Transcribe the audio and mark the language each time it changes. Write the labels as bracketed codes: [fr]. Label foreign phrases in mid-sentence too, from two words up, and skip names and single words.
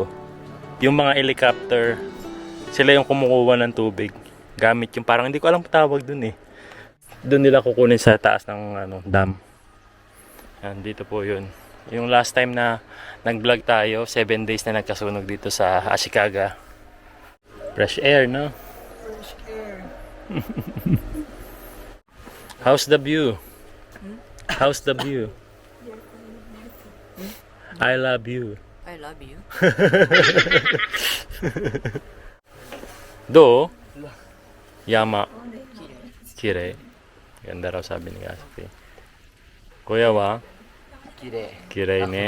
[tl] Yung mga helicopter, sila yung kumukuha ng tubig gamit yung parang hindi ko alam tawag dun eh. Doon nila kukunin sa taas ng dam. Yan, dito po yun. Yung last time na nag-vlog tayo, 7 days na nagkasunog dito sa Ashikaga. [en] Fresh air, no? Fresh air. How's the view? How's the view? I love you. I love you. [ja] Do? Yama. Kirei. [tl] Ganda raw sabi ni Kasuki. [ja] Kuya wa? Kirei. きれいね.